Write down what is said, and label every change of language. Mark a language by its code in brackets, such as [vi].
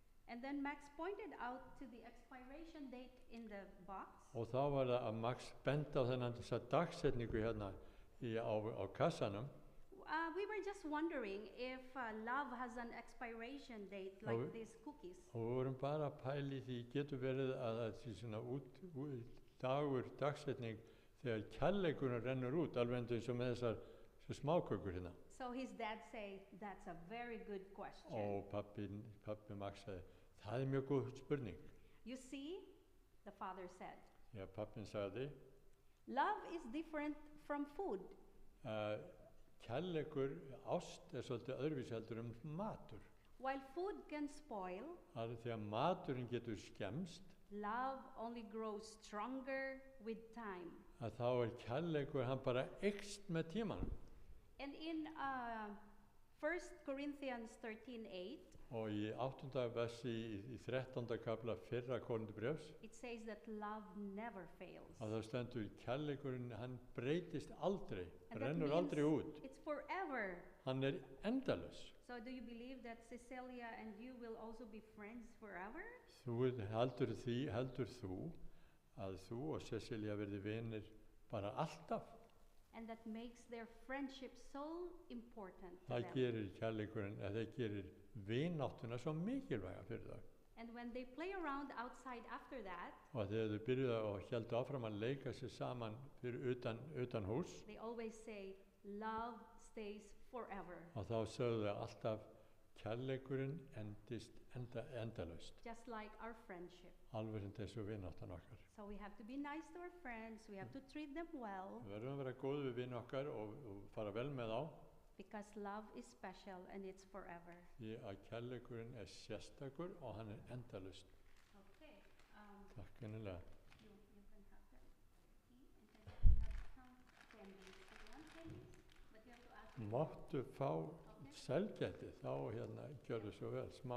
[en] And then Max pointed out to the expiration date in the box. [is] Og þá var það að Max benti á þennan þessa dagsetningu hérna á kassanum. [en] We were just wondering if love has an expiration date like Oh. these cookies. [is] Og við vorum bara að pæli því getur verið að það sé svona dagsetning þegar kærleikurinn rennur út, alveg eins og með þessar smákökur hérna. [en] So his dad said, "That's a very good question." [is] Og pappi Max sagði, það er mjög góð spurning. [en] You see, the father said, [is] Já, pappin sagði, [en] love is different from food. [is] kærleikur, ást er svolítið öðruvísi heldur matur. [en] While food can spoil, [is] Það er þegar maturinn getur skemmst, [en] love only grows stronger with time. [is] að þá er kærleikur, hann bara eykst með tímanum. [en] And in 1 Corinthians 13:8, [is] Og í 8. versi í 13. kapla fyrra Korinthubréfs, [en] it says that love never fails. [is] að það stendur kærleikurinn, hann breytist aldrei, [en] And that [is] rennur aldrei [en] means [is] út. [en] it's forever. [is] Hann er endalaus. [en] So do you believe that Cecilia and you will also be friends forever? [is] Heldur þú að þú og Cecilia verði vinir bara alltaf? [en] And that makes their friendship so important to [is] Það [en] them. [is] gerir kærleikurinn, eða það gerir vináttuna svo mikilvæga fyrir það. [en] And when they play around outside after that, [is] Og þegar þau byrjuðu og héldu áfram að leika sér saman fyrir utan hús, [en] they always say, love stays forever. [is] og þá sögðu þau alltaf, kærleikurinn endist endalaust, [en] Just like our friendship. [is] alveg sem þessu vináttan okkar. [en] So we have to be nice to our friends, we have to treat them well, [is] Við verðum að vera góð við vini okkar og fara vel með þá, [en] because love is special and it's forever. [is] því að kærleikurinn er sérstakur og hann er endalaust. [en] Okay, [is] Takk innilega. [en] you can have that tea and then you have some candies. If you want candies, but you have to ask me. [is] Máttu fá sælgæti, þá gjörðu svo vel, smá